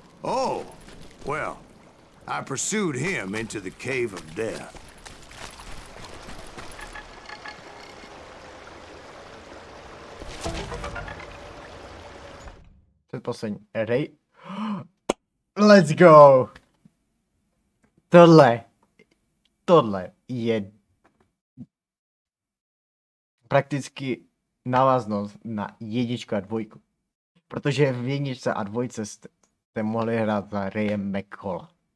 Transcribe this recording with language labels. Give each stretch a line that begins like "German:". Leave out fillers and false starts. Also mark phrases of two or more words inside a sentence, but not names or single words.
English: Oh, well, I pursued him into the Cave of Death.
Czech: Předposlední. Ray.
English: Let's go!
Czech: Tohle je prakticky návaznost na 1 a 2. Protože v 1 a 2 jste mohli hrát za Raye McCalla.